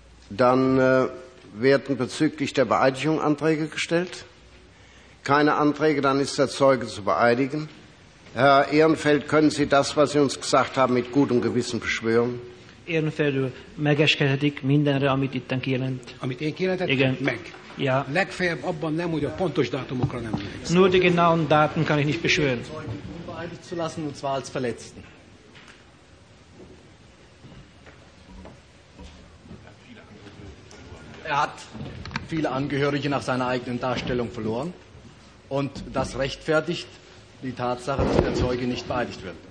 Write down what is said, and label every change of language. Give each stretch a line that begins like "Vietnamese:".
German: Dann werden bezüglich der Beeidigung Anträge gestellt. Keine Anträge, dann ist der Zeuge zu beeidigen. Herr Ehrenfeld, können Sie das, was Sie uns gesagt haben, mit gutem Gewissen beschwören?
Hungarian: Ehrenfeld, megeskedik mindenre, amit itten kijelent. Amit én kijelentettem, meg.
German: Ja.
Hungarian: Legfeljebb abban nem, hogy a pontos dátumokra nem emlékszem.
German: Nur die genauen Daten kann ich nicht beschwören. Unbeeidigt zu lassen, und zwar als Verletzten. Er hat viele Angehörige nach seiner eigenen Darstellung verloren und das rechtfertigt die Tatsache, dass der Zeuge nicht beeidigt wird.